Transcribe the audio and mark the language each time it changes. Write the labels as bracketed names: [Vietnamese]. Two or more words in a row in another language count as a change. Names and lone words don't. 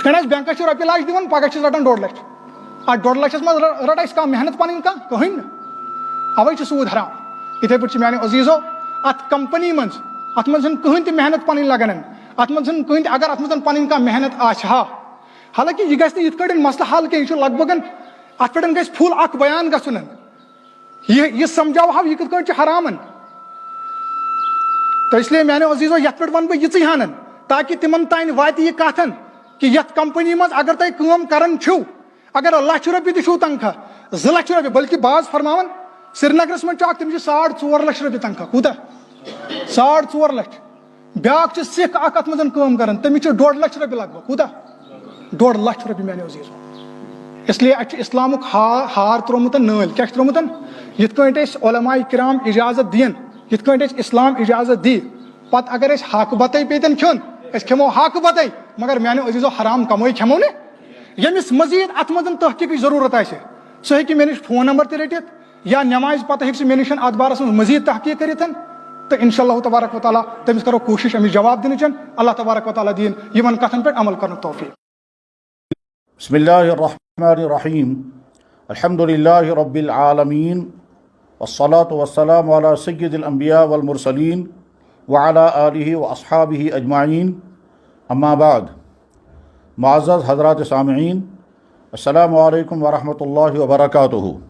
[Kashmiri] کٔنۍ أسۍ بینکس چھِ رۄپیہِ لچھ دِوان پگہہ چھِس رٹان 2.5 لچھ اتھ 2.5 لچھس منٛز رٹ اسہِ کانٛہہ محنت پنٕنۍ کانٛہہ کٕہٕنۍ نہٕ اوے چھُ سوٗد حرام یِتھٕے پٲٹھۍ چھِ میانیو عزیٖزو اتھ کمپنی منٛز اتھ منٛز چھنہٕ کٕہٕنۍ تہِ محنت پنٕنۍ لگان اتھ منٛز چھنہٕ کٕہٕنۍ تہِ اگر اتھ منٛز پنٕنۍ کانٛہہ محنت آسہِ ہا حالانکہ یہِ گژھِ نہٕ یِتھ کٲٹھۍ مسلہٕ حل کینٛہہ یہِ چھُ لگ بگن اتھ پٮ۪ٹھ گژھِ فُل اکھ بیان گژھُن یہِ سمجھاوہو یہِ کِتھ کٲٹھۍ چھُ حرامن تو [Urdu] اس لیے [Kashmiri] میانیو عزیٖزو یتھ پٮ۪ٹھ ونہٕ بہٕ یِژٕے ہن تاکہِ تِمن تانۍ واتہِ یہِ کتھ کہِ یتھ کمپنی منٛز اگر تُہۍ کٲم کران چھِو اگر 1 لچھ رۄپیہِ تہِ چھُو تنخواہ 2 لچھ رۄپیہِ بلکہِ باز فرماون سرینگرس منٛز چھُ اکھ تٔمِس چھِ 4.5 لچھ رۄپیہِ تنخواہ کوٗتاہ 4.5 لچھ بیاکھ چھُ سکھ اکھ اتھ منٛز کٲم کران تٔمِس چھِ 1.5 لچھ رۄپیہِ لگ بگ کوٗتاہ 1.5 لچھ رۄپیہِ میانیو عزیٖزو [Urdu] اس لیے [Kashmiri] اتھ چھُ اسلامُک ہار ترومُت نٲلۍ کیٛاہ چھُ ترومُت یِتھ کٲٹھۍ أسۍ علماء کرام اجازت دِین یِتھ کٲٹھۍ أسۍ اسلام اجازت دی پتہٕ اگر أسۍ حق بتے پیتن کھیوٚن أسۍ کھٮ۪مو حق بتے مگر میانیو عزیٖزو حرام کمٲے کھٮ۪مو نہٕ ییٚمِس مزیٖد اتھ منٛز تحقیٖقٕچ ضروٗرت آسہِ سُہ ہیٚکہِ مےٚ نِش فون نمبر تہِ رٔٹِتھ یا نمازِ پتہٕ ہیٚکہِ سُہ مےٚ نِش اتھ بارس منٛز مزیٖد تحقیٖق کٔرِتھ تہٕ [Arabic] انشاء اللہ تبارک و تعالیٰ [Kashmiri] تٔمِس کرو کوٗشش أمِس جواب دِنٕچ [Arabic] اللہ تبارک و تعالیٰ [Kashmiri] دِیِن یِمن کتھن پٮ۪ٹھ عمل کرنُک توفیٖق [Arabic] بسم اللہ الرحمن الرحیم الحمد للہ رب العالمین والصلاة والسلام علی سید الانبیاء والمرسلین وعلی آلہ واصحابہ اجمعین اما بعد معزز حضرات سامعین السلام علیکم ورحمۃ اللہ وبرکاتہ